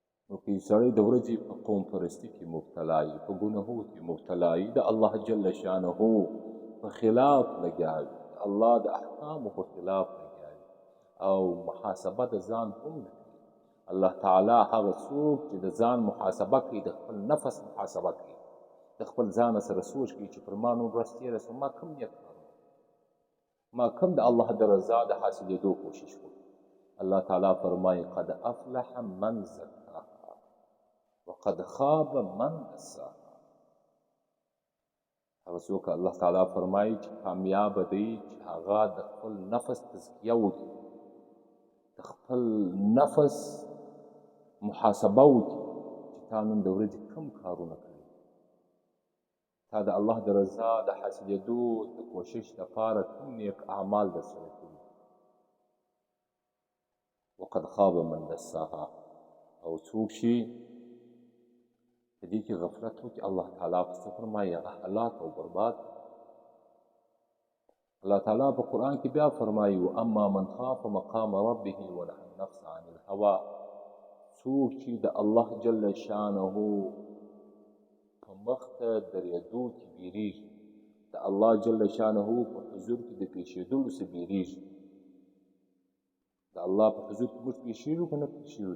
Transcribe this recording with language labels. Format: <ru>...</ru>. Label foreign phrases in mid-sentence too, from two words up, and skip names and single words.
<ps>نو که سړی د ورځې په قوم پرستي کې مبتلا وي، په ګناهو کې مبتلا وي، د الله جل شانه په خلاف لګیا وي، د الله د احکامو په خلاف لګیا وي او محاسبه د ځان هم نه کوي. الله تعالی هغه څوک چې د ځان محاسبه کوي، د خپل نفس محاسبه کوي، د خپل ځان سره سوچ کوي چې پر ما نن ورځ تېره شوه، ما کوم نیک کارونه، ما کوم د الله د رضا د حاصلېدو کوشش وکړ. الله تعالی فرمایي</ps> <ar>قد افلح من زکاها وقد خاب من دساها.</ar> <ps>هغه څوک الله تعالی فرمایي چې کامیابه دی چې هغه د خپل نفس تزکیه وکړي، د خپل نفس محاسبه وکړي چې تا نن د ورځې کوم کارونه کړي، تا د الله د رضا د حاصلېدو د کوشش لپاره کوم نیک اعمال درسره کړي.</ps> <ar>وقد خاب من دساها.</ar> <ps>او څوک چې په دې کې غفلت وکړي، الله تعالی پسې فرمایي هغه هلاک او برباد. الله تعالی په قرآن کې بیا فرمایي</ps> <ar>واما من خاف مقام ربه ونهى النفس عن الهوى.</ar> <ps>څوک چې د الله جل شانه په مخ ته درېدو کې بیریږي، د الله جل شانه په حضور کې د پیښېدلو څخه بیریږي. د الله په حضور کې موږ پیښېږو که نه پیښېږو؟</ps>